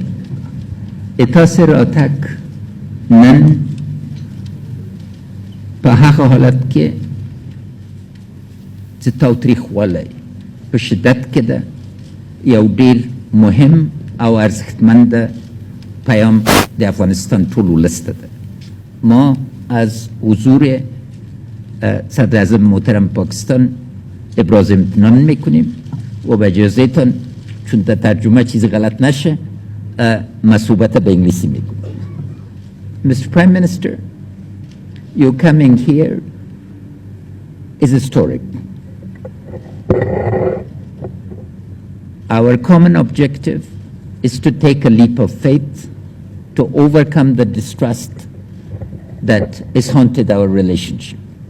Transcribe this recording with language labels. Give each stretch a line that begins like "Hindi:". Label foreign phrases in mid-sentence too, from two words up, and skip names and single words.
Pashto: تاسې راتګ نن په هغه حالت کې چې تاوتریخوالی په شدت کې ده یو ډېر مهم او ارزښتمند پیام د افغانستان ټول ولس ته ده.
Persian: ما از حضور صدر اعظم محترم پاکستان ابراز امتنان میکنیم و به اجازهتان چون در ترجمه چیز غلط نشه مصوبت به انگلیسی میگم.
English: Mr. Prime Minister, your coming here is historic. Our common objective is to take a leap of faith to overcome the distrust that has haunted our relationship.